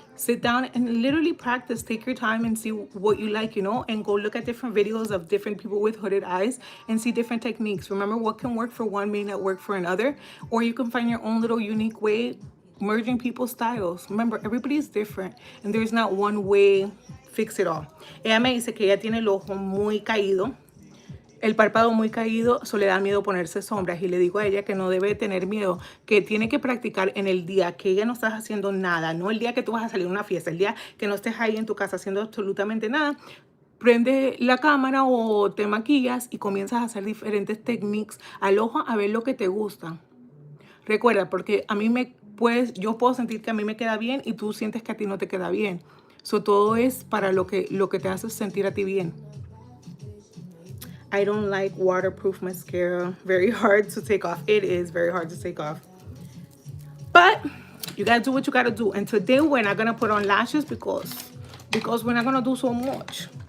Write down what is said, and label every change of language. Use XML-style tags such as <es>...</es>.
<en>Sit down and literally practice. Take your time and see what you like, you know, and go look at different videos of different people with hooded eyes and see different techniques. Remember, what can work for one may not work for another, or you can find your own little unique way, merging people's styles. Remember, everybody is different and there's not one way fix it all.</en> <es>Ella me dice que ella tiene el ojo muy caído, el párpado muy caído, eso le da miedo ponerse sombras, y le digo a ella que no debe tener miedo, que tiene que practicar en el día que ella no estás haciendo nada, no el día que tú vas a salir a una fiesta, el día que no estés ahí en tu casa haciendo absolutamente nada. Prende la cámara o te maquillas y comienzas a hacer diferentes técnicas al ojo a ver lo que te gusta. Recuerda, porque a mí yo puedo sentir que a mí me queda bien y tú sientes que a ti no te queda bien. So, todo es para lo que te hace sentir a ti bien.</es> <en>I don't like waterproof mascara. Very hard to take off. It is very hard to take off. But you gotta do what you gotta do. And today we're not gonna put on lashes because we're not gonna do so much.</en>